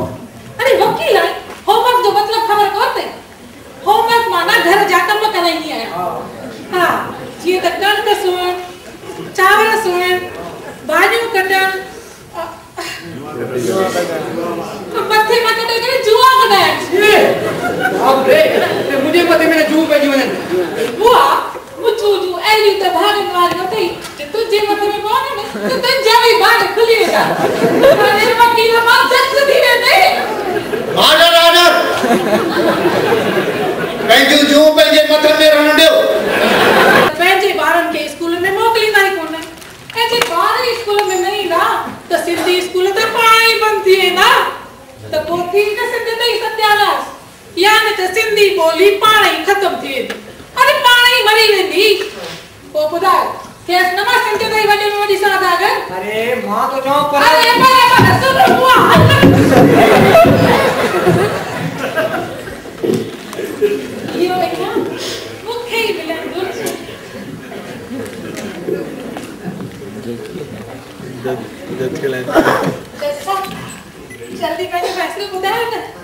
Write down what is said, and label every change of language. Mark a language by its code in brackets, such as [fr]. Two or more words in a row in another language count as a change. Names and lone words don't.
[sd] अरे वकील आहे, होमवर्क जो मतलब ख़बर कोन्हे। होमवर्क माना घर जा कम कराईंदी आहियां। हाँ, जीअं त कणिक सुअण, चांवर सुअण, भाॼियूं कटण, मथे मां कटे करे जुआ कढाइण। बाप रे, मुंहिंजे मथे में जूं पइजी वञनि। बुआ, मुचू जूं अहिड़ियूं त भाॻनि वारियूं अथई जे तुंहिंजे मथे में पवनि न त तुंहिंजा बि भाॻ खुली वेंदा। अरे वकील मां जज थी वेंदे। ऑर्डर ऑर्डर, पंहिंजूं जूं पंहिंजे मथे में रहण ॾियो। पंहिंजे ॿारनि खे स्कूल में मोकिलींदा ई कोन, ऐं जे ॿार स्कूल में न ईंदा त सिंधी स्कूल त पाण ई बंदि थी वेंदा। त पोइ थी न सिंधियत ई सत्यानाश, यानी त सिंधी ॿोली पाण ई ख़तम थी वेंदी। अरे पाण ई मरी वेंदी। पोइ ॿुधायो केस न मां सिंधियत ई वॾे में वॾी सौदागर। अरे मां तो चवां पर अरे पर सुनो बुआ, इहो वेठा मूंखे ई मिलण घुरिजे। जल्दी पंहिंजो फ़ैसिलो ॿुधायो न।